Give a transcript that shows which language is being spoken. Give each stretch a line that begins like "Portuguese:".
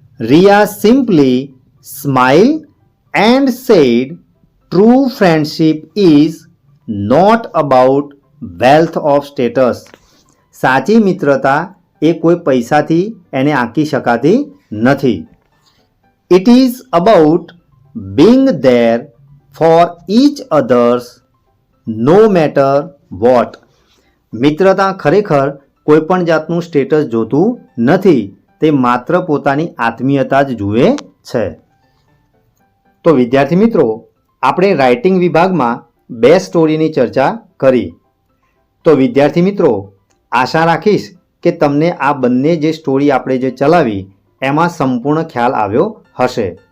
English: Riya simply smile and said true friendship is not about wealth of status,
Gujarati: સાચી મિત્રતા એ કોઈ પૈસાથી એને આંકી શકાતી નથી.
English: It is about being there for each others no matter what.
Gujarati: મિત્રતા ખરેખર કોઈ પણ જાતનું સ્ટેટસ જોતું નથી, તે માત્ર પોતાની આત્મીયતા જ જુએ છે. તો વિદ્યાર્થી મિત્રો, આપણે રાઇટિંગ વિભાગમાં 2 સ્ટોરીની ચર્ચા કરી. તો વિદ્યાર્થી મિત્રો, આશા રાખીશ કે તમને આ બંને જે સ્ટોરી આપણે જે ચલાવી એમાં સંપૂર્ણ ખ્યાલ આવ્યો હશે.